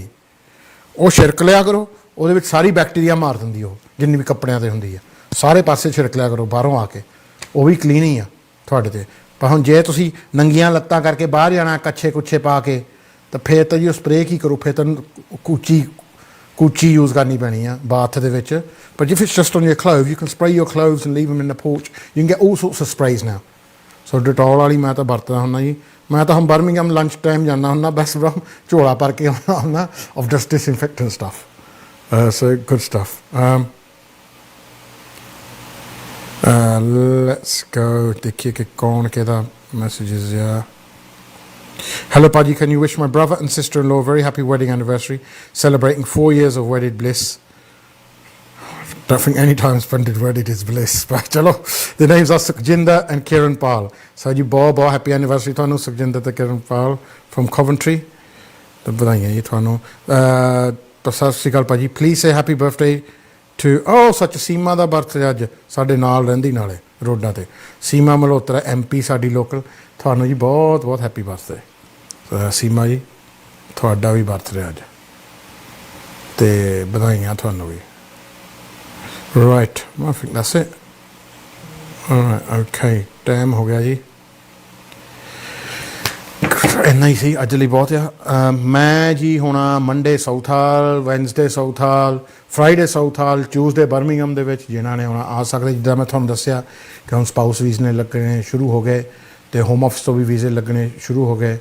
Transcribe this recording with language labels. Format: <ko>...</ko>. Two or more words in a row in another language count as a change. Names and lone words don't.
<pa>ਉਹ ਛਿੜਕ ਲਿਆ ਕਰੋ, ਉਹਦੇ ਵਿੱਚ ਸਾਰੀ ਬੈਕਟੀਰੀਆ ਮਾਰ ਦਿੰਦੀ ਉਹ, ਜਿੰਨੀ ਵੀ ਕੱਪੜਿਆਂ 'ਤੇ ਹੁੰਦੀ ਆ, ਸਾਰੇ ਪਾਸੇ ਛਿੜਕ ਲਿਆ ਕਰੋ ਬਾਹਰੋਂ ਆ ਕੇ, ਉਹ ਵੀ ਕਲੀਨ ਹੀ ਆ ਤੁਹਾਡੇ 'ਤੇ। ਪਰ ਹੁਣ ਜੇ ਤੁਸੀਂ ਨੰਗੀਆਂ ਲੱਤਾਂ ਕਰਕੇ ਬਾਹਰ ਜਾਣਾ, ਕੱਛੇ ਕੁੱਛੇ ਪਾ ਕੇ, ਤਾਂ ਫਿਰ ਤਾਂ ਜੀ ਉਹ ਸਪਰੇਅ ਕੀ ਕਰੋ, ਫਿਰ ਤਾਂ ਕੂਚੀ ਯੂਜ਼ ਕਰਨੀ ਪੈਣੀ ਆ ਬਾਥ ਦੇ ਵਿੱਚ।</pa> <en>ਪਰ if it's just on your clothes, you can spray your clothes and leave them in the porch. You can get all sorts of sprays now.</en> <pa>ਸੋ ਡਟੋਲ ਵਾਲੀ ਮੈਂ ਤਾਂ ਵਰਤਦਾ ਹੁੰਦਾ ਜੀ। ਮੈਂ ਤਾਂ ਹੁਣ ਬਰਮਿੰਘਮ ਲੰਚ ਟਾਈਮ ਜਾਂਦਾ ਹੁੰਦਾ, ਬਸ ਝੋਲਾ ਭਰ ਕੇ ਆਉਣਾ ਹੁੰਦਾ</pa> <en>of just disinfectant stuff. So good stuff. Let's go</en> <pa>ਦੇਖੀਏ ਕਿ ਕੌਣ ਕਿਹਦਾ ਮੈਸੇਜਿਸ ਆ। Hello, Paji.</pa> <en>Can you wish my brother and sister-in-law a very happy wedding anniversary, celebrating 4 years of wedded bliss? Don't think any time spent wedded is bliss. But chalo, the names are Sukhjinder and Kiran Pal.</en> <pa>So ji बहुत</pa> <en>happy anniversary</en> <pa>ਤੁਹਾਨੂੰ ਸੁਖਜਿੰਦਰ ਤੇ Kiran Pal from Coventry. ਤੇ ਵਧਾਈਆਂ ਜੀ ਤੁਹਾਨੂੰ। ਤਾਂ ਸਤਿ ਸ਼੍ਰੀ ਅਕਾਲ ਭਾਜੀ।</pa> <en>Please say happy birthday to</en> <pa>ਸੱਚ ਸੀਮਾ ਦਾ ਬਰਥਡੇ ਅੱਜ ਸਾਡੇ ਨਾਲ ਰਹਿੰਦੀ ਨਾਲੇ ਰੋਡਾਂ ਤੇ ਸੀਮਾ ਮਲਹੋਤਰਾ MP ਸਾਡੀ ਲੋਕਲ। ਤੁਹਾਨੂੰ ਜੀ ਬਹੁਤ ਬਹੁਤ</pa> <en>happy birthday</en> <pa>ਸੀਮਾ ਜੀ, ਤੁਹਾਡਾ ਵੀ ਬਰਥਡੇ ਅੱਜ ਤੇ ਵਧਾਈਆਂ ਤੁਹਾਨੂੰ ਵੀ। ਰਾਈਟ,</pa> <en>I think that's it.</en> <pa>ਓਕੇ, ਟਾਈਮ ਹੋ ਗਿਆ ਜੀ, ਇੰਨਾ ਹੀ ਸੀ ਅੱਜ ਲਈ ਬਹੁਤ ਆ। ਮੈਂ ਜੀ ਹੁਣ ਮੰਡੇ ਸਾਊਥ ਹਾਲ, ਵੈਨਸਡੇ ਸਾਊਥ ਹਾਲ, ਫਰਾਈਡੇ ਸਾਊਥ ਹਾਲ, ਟਿਊਜ਼ਡੇ ਬਰਮਿੰਗਮ ਦੇ ਵਿੱਚ ਜਿਨ੍ਹਾਂ ਨੇ ਹੁਣ ਆ ਸਕਦੇ, ਜਿੱਦਾਂ ਮੈਂ ਤੁਹਾਨੂੰ ਦੱਸਿਆ ਕਿ ਹੁਣ ਸਪਾਊਸ ਵੀਜ਼ੇ ਲੱਗਣੇ ਸ਼ੁਰੂ ਹੋ ਗਏ ਅਤੇ ਹੋਮ ਆਫਿਸ ਤੋਂ ਵੀ ਵੀਜ਼ੇ ਲੱਗਣੇ ਸ਼ੁਰੂ ਹੋ ਗਏ।</pa>